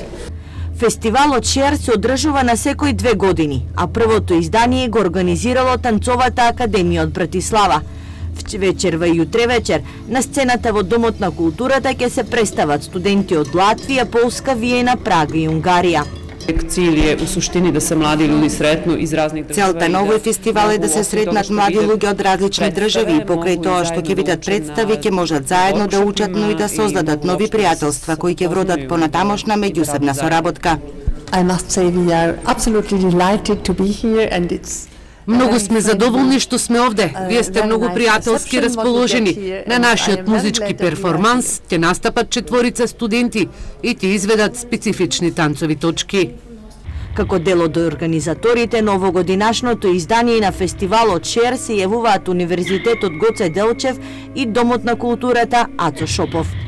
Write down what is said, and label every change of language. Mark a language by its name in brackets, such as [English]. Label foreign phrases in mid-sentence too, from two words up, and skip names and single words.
[Macedonian] Фестивалот Шер се одржува на секои 2 години, а првото издание го организирало Танцовата академија од Братислава. Вечер во јутре вечер на сцената во Домот на културата ќе се представат студенти од Латвија, Полска, Виена, Прага и Унгарија. [Serbian] Cilj je u suštini da se mladi ljudi sretnu iz raznih država. [Macedonian] Целта на овој фестивал е да се сретнат млади луѓе од различни држави и покрај тоа што ќе видат представи ќе можат заедно да учат, но и да создадат нови пријателства кои ќе вродат понатамошна меѓусебна соработка. [English] I must say we are absolutely delighted to be here and it's [Macedonian] Многу сме задоволни што сме овде. Вие сте многу пријателски расположени. На нашиот музички перформанс ќе настапат 4 студенти и ќе изведат специфични танцови точки. Како дел од организаторите на овогодинашното издание на фестивалот Шер се јавуваат Универзитетот Гоце Делчев и Домот на културата Ацо Шопов.